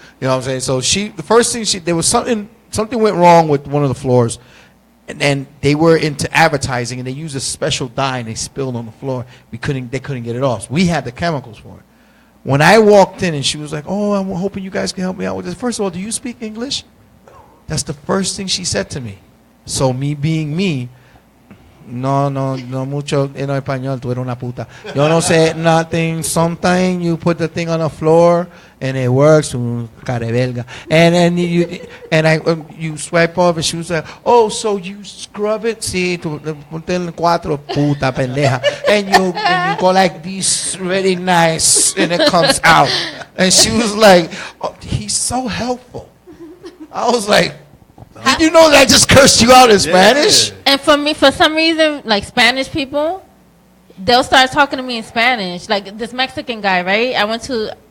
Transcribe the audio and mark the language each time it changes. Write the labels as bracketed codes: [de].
[en] You know what I'm saying? So the first thing there was something went wrong with one of the floors. And then they were into advertising, and they used a special dye, and they spilled on the floor. They couldn't get it off. So we had the chemicals for it. When I walked in, and she was like, "Oh, I'm hoping you guys can help me out with this." First of all, do you speak English? That's the first thing she said to me. So me being me, [es] no mucho en español. Tú eres una puta. Yo no sé [en] nothing. Sometimes you put the thing on the floor and it works. Carebelga. And then you swipe off, and she was like, "Oh, so you scrub it? [es] Sí, tú ponte en cuatro, puta pendeja." [en] And you go like this, really nice, and it comes out. And she was like, "Oh, he's so helpful." I was like, did you know that I just cursed you out in Spanish? And for some reason, like Spanish people, they'll start talking to me in Spanish. Like this Mexican guy, right? I went to